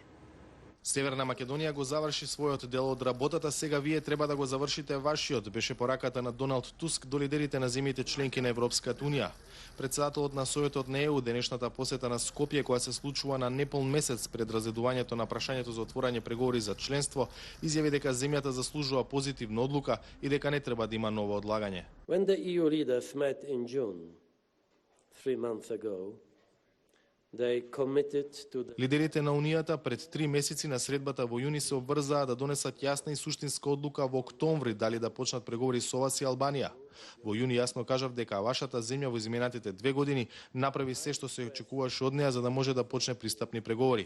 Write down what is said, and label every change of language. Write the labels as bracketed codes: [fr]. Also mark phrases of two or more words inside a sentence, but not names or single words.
[mk] Северна Македонија го заврши својот дел од работата, сега вие треба да го завршите вашиот, беше пораката на Доналд Туск до лидерите на земјите членки на Европската унија. Председателот на Советот на ЕУ денешната посета на Скопје, која се случува на неполн месец пред разгледувањето на прашањето за отворање преговори за членство, изјави дека земјата заслужува позитивна одлука и дека не треба да има ново одлагање. [en] When the EU leaders met in June, 3 months ago, [mk] лидерите на Унијата пред 3 месеци на средбата во јуни се обврзаа да донесат јасна и суштинска одлука во октомври дали да почнат преговори со вас и Албанија. Во јуни јасно кажав дека вашата земја во изминатите 2 години направи се што се очекуваше од неа за да може да почне пристапни преговори.